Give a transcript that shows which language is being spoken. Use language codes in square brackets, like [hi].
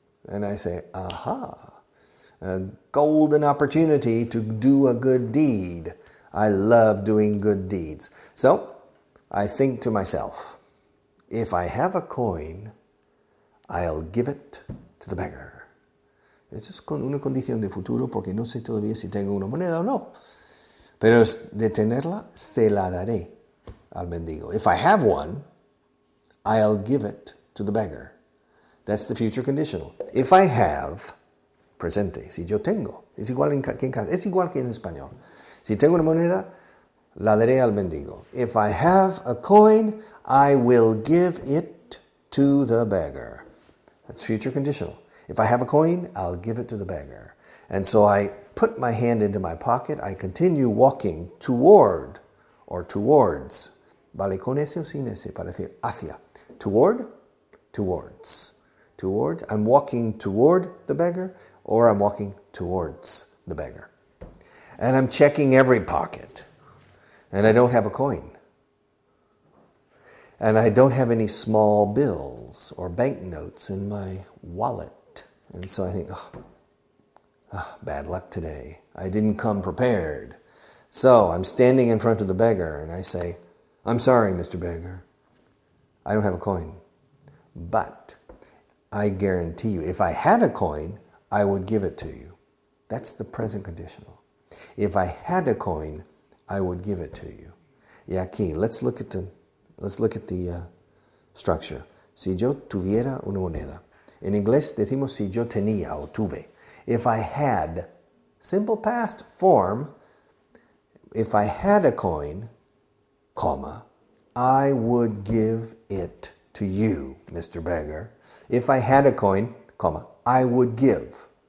[en] And I say, aha, a golden opportunity to do a good deed. I love doing good deeds. So I think to myself, if I have a coin, I'll give it to the beggar. [es] Eso es una condición de futuro porque no sé todavía si tengo una moneda o no. Pero de tenerla, se la daré al mendigo. [en] If I have one, I'll give it to the beggar. That's the future conditional. If I have, [es] presente, si yo tengo, es igual es igual que en español. Si tengo una moneda, la daré al mendigo. [en] If I have a coin, I will give it to the beggar. That's future conditional. If I have a coin, I'll give it to the beggar. And so I put my hand into my pocket. I continue walking toward or towards. [es] Vale con ese o sin ese para decir hacia. [en] Toward, towards. Toward, I'm walking toward the beggar or I'm walking towards the beggar. And I'm checking every pocket. And I don't have a coin. And I don't have any small bills or banknotes in my wallet. And so I think, bad luck today. I didn't come prepared. So I'm standing in front of the beggar and I say, I'm sorry, Mr. Beggar. I don't have a coin. But I guarantee you, if I had a coin, I would give it to you. That's the present conditional. If I had a coin, I would give it to you. [es] Y aquí, [en] let's look at the structure. [es] Si yo tuviera una moneda. En inglés decimos si yo tenía o tuve. [en] If I had, simple past form, if I had a coin, comma, I would give it to you, Mr. Beggar. If I had a coin, comma, I would give.